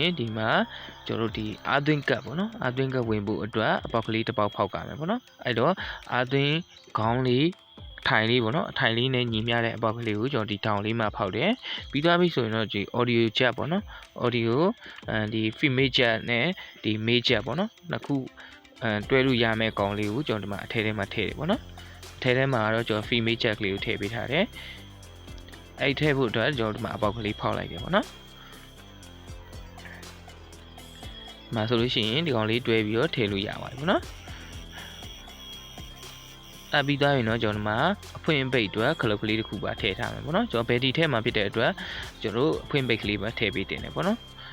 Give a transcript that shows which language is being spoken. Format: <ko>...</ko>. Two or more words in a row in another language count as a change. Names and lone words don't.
<my>ရင်ဒီမှာကျွန်တော်တို့ဒီအာသွင်းကတ်ပေါ့နော်အာသွင်းကတ်ဝင်ဖို့အတွက်အပေါက်ကလေးတစ်ပေါက်ဖောက်ကြမယ်ပေါ့နော်။အဲ့တော့အာသွင်းခေါင်းလေးအထိုင်လေးပေါ့နော်အထိုင်လေးနဲ့ညီမျှတဲ့အပေါက်ကလေးကိုကျွန်တော်ဒီတောင်လေးမှာဖောက်တယ်။ပြီးသားပြီဆိုရင်တော့ဒီ</my> <en>audio jack</en> <my>ပေါ့နော် audio ဒီ</my> <en>female jack</en> <my>နဲ့ဒီ</my> <en>male jack</en> <my>ပေါ့နော်နှစ်ခုတွဲလို့ရမယ့်ကောင်လေးကိုကျွန်တော်ဒီမှာအထဲထဲမှာထည့်တယ်ပေါ့နော်။အထဲထဲမှာတော့ကျွန်တော်</my> <en>female jack</en> <my>လေးကိုထည့်ပေးထားတယ်။အဲ့ထည့်ဖို့အတွက်ကျွန်တော်ဒီမှာအပေါက်ကလေးဖောက်လိုက်တယ်ပေါ့နော် ။မှာဆိုလို့ရှိရင်ဒီကောင်လေးတွဲပြီးတော့ထည့်လို့ရပါတယ်ပေါ့နော်။ပြီးသားရင်တော့ကျွန်တော်ဒီမှာအဖွင့်ပိတ်အတွက်ခလုတ်ကလေးတစ်ခုပါထည့်ထားမယ်ပေါ့နော်။ကျွန်တော်ဘယ်ဒီထဲမှာဖြစ်တဲ့အတွက်ကျွန်တော်အဖွင့်ပိတ်ကလေးပါထည့်ပေးတင်တယ်ပေါ့နော်။</my>